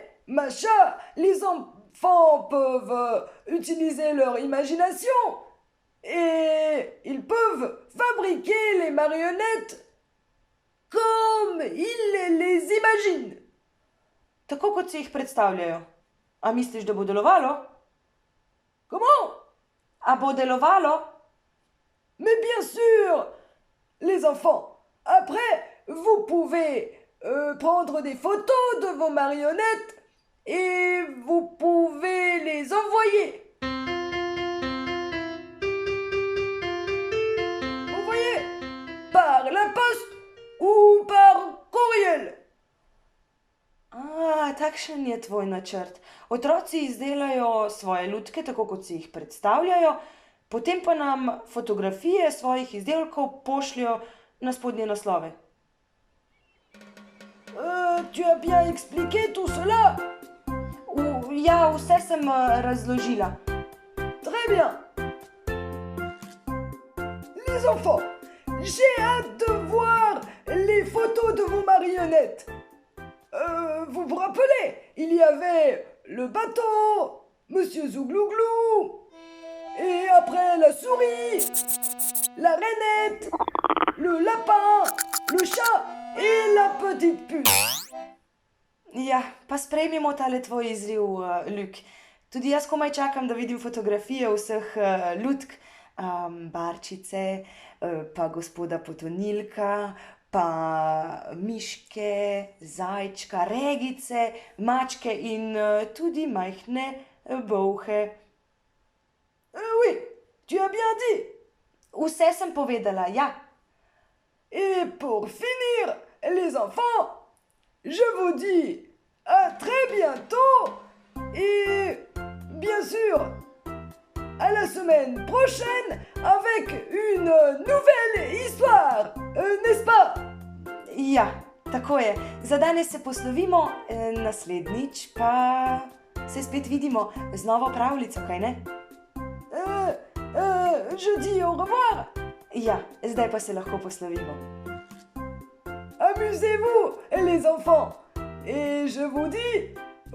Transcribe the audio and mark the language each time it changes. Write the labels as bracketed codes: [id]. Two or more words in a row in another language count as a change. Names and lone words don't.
[fr] Macha, les enfants peuvent utiliser leur imagination et ils peuvent fabriquer les marionnettes comme ils les imaginent. [sl] Tako kot si jih predstavljajo. A misliš, da bo delovalo? [fr] Comment? [sl] A bo delovalo? [fr] Mais bien sûr, les enfants. Après, vous pouvez prendre des photos de vos marionnettes et vous pouvez les envoyer. Vous voyez, par la poste ou par courriel. [sl] Takšen je tvoj načrt. Otroci izdelajo svoje lutke, tako kot si jih predstavljajo, potem pa nam fotografije svojih izdelkov pošljajo na spodnje naslove. [fr] Tu as bien expliqué tout cela? [sl] Ja, vse sem razložila. [fr] Très bien. Les enfants, j'ai hâte de voir les photos de vos marionnettes. Vous vous rappelez, il y avait le bateau, Monsieur Zouglouglou, et après la souris, la rainette, le lapin, le chat et la petite puce. [sl] Ja, pa sprejmimo tale tvoj izriv, Luk. Tudi jaz komaj čakam, da vidim fotografije vseh lutk, barčice, pa gospoda Potonilka, pa miške, zajčka, regice, mačke in tudi majhne bolhe. [fr] Oui, tu as bien dit. [sl] Vse sem povedala, ja. [fr] Et pour finir, les enfants, je vous dis à très bientôt et bien sûr à la semaine prochaine avec une nouvelle histoire, n'est-ce pas? [sl] Ja, tako je. Za danes se poslovimo, naslednjič pa se spet vidimo z novo pravljico, kaj ne? [fr] Je dis au revoir. [sl] Ja, zdaj pa se lahko poslovimo. [fr] Amusez-vous, les enfants. Et je vous dis